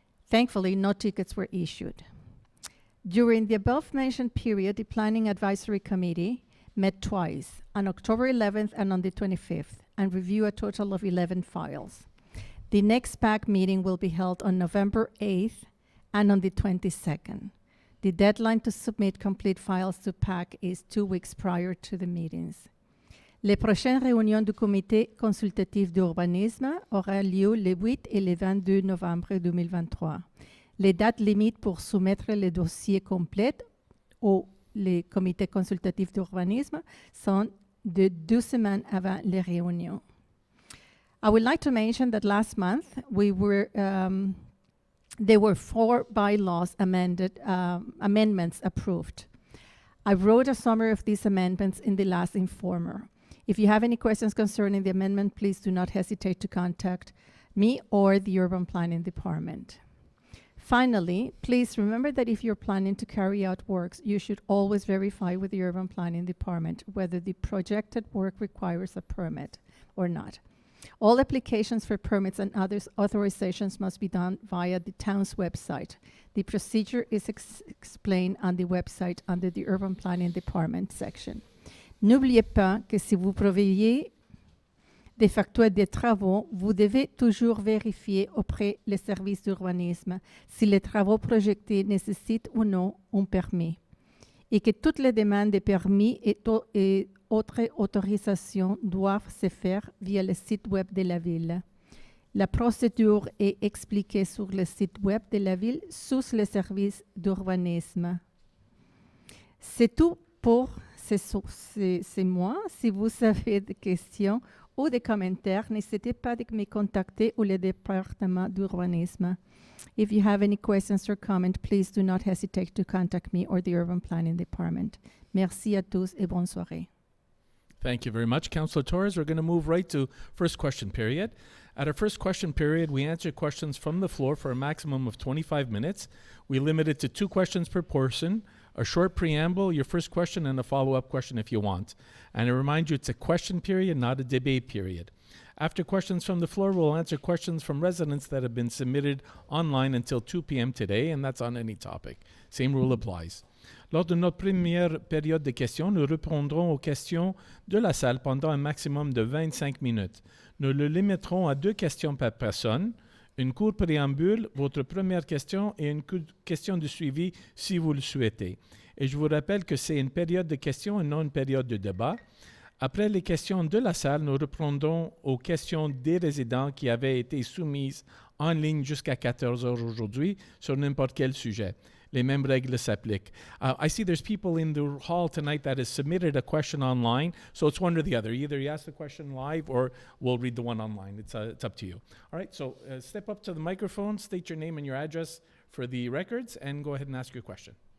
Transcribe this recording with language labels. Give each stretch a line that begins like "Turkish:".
English: Thankfully, no tickets were issued. During the above-mentioned period, the Planning Advisory Committee met twice, on October 11th and on the 25th, and reviewed a total of 11 files. The next PAC meeting will be held on November 8th and on the 22nd. The deadline to submit complete files to PAC is 2 weeks prior to the meetings.
French: Les prochaines réunions du comité consultatif d'urbanisme auront lieu le 8 et le 22 novembre 2023. Les dates limites pour soumettre les dossiers complets au comité consultatif d'urbanisme sont de 2 semaines avant les réunions.
English: I would like to mention that last month there were 4 bylaws amendments approved. I wrote a summary of these amendments in the last Informer. If you have any questions concerning the amendment, please do not hesitate to contact me or the Urban Planning Department. Finally, please remember that if you're planning to carry out works, you should always verify with the Urban Planning Department whether the projected work requires a permit or not. All applications for permits and other authorizations must be done via the town's website. The procedure is explained on the website under the Urban Planning Department section.
French: N'oubliez pas que si vous prévoyez des factures de travaux, vous devez toujours vérifier auprès des services d'urbanisme si les travaux projetés nécessitent ou non un permis et que toutes les demandes de permis et autres autorisations doivent se faire via le site web de la ville. La procédure est expliquée sur le site web de la ville sous les services d'urbanisme. C'est tout pour c'est moi. Si vous avez des questions ou des commentaires, n'hésitez pas à me contacter ou le département d'urbanisme.
English: If you have any questions or comments, please do not hesitate to contact me or the Urban Planning Department.
French: Merci à tous et bonne soirée.
English: Thank you very much, Councillor Torres. We're going to move right to first question period. At our first question period, we answer questions from the floor for a maximum of 25 minutes. We limit it to 2 questions per person, a short preamble, your first question, and a follow-up question if you want. And I remind you, it's a question period, not a debate period. After questions from the floor, we'll answer questions from residents that have been submitted online until 2 p.m. today, and that's on any topic. Same rule applies.
French: Lors de notre première période de questions, nous répondrons aux questions de la salle pendant un maximum de 25 minutes. Nous le limiterons à 2 questions par personne, une courte préambule, votre première question et une question de suivi si vous le souhaitez. Et je vous rappelle que c'est une période de questions et non une période de débat. Après les questions de la salle, nous répondrons aux questions des résidents qui avaient été soumises en ligne jusqu'à 14 heures aujourd'hui sur n'importe quel sujet. Les mêmes règles s'appliquent.
English: I see there's people in the hall tonight that has submitted a question online, so it's one or the other. Either you ask the question live or we'll read the one online. It's up to you. All right, so step up to the microphone, state your name and your address for the records, and go ahead and ask your question.